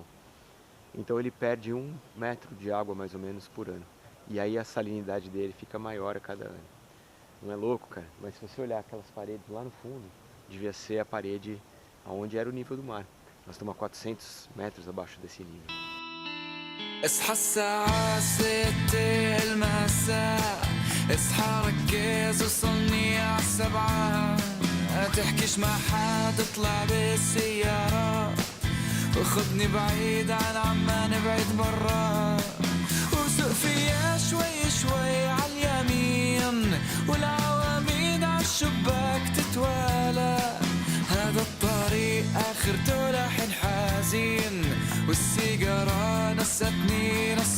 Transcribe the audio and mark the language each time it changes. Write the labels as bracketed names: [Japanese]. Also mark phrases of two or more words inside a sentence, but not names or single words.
[Portuguese] Então ele perde 1 metro de água mais ou menos por ano. E aí a salinidade dele fica maior a cada ano. Não é louco, cara? Mas se você olhar aquelas paredes lá no fundo, devia ser a parede onde era o nível do mar. Nós estamos a 400 metros abaixo desse nível. [Arabic] اصحى الساعة 6 المساء، اصحى ركز وصلني ع7، تحكيش مع حد اطلع بالسيارة، وخدني بعيد عن عمان بعيد برا، وسوق فيها شوي شوي عاليمين، والعواميد عالشباك تتوالى، هذا الطريق آخرته لحن حزين، والسيجارة نستني